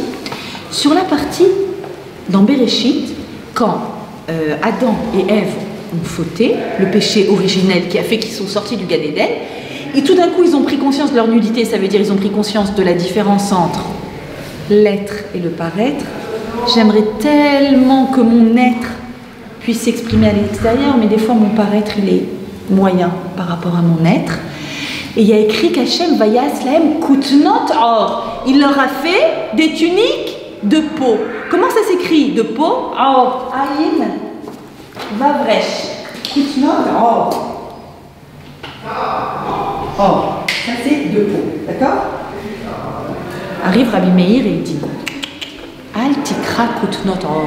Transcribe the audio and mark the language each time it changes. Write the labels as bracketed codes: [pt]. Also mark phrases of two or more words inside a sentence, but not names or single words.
[fr] Sur la partie dans Bereshit, quand Adam et Ève ont fauté, le péché originel qui a fait qu'ils sont sortis du Gan Eden, et tout d'un coup ils ont pris conscience de leur nudité, ça veut dire ils ont pris conscience de la différence entre l'être et le paraître. J'aimerais tellement que mon être puisse s'exprimer à l'extérieur, mais des fois mon paraître il est moyen par rapport à mon être. Et il y a écrit qu'Hachem [he] ויעש להם כתנות עור. [fr] Il leur a fait des tuniques de peau. Comment ça s'écrit? De peau? Or. Aïn vavresh. [he] כתנות עור. עור. [fr] Ça c'est de peau. D'accord? Arrive Rabbi Meir et il dit [he] אל תקרא כתנות עור.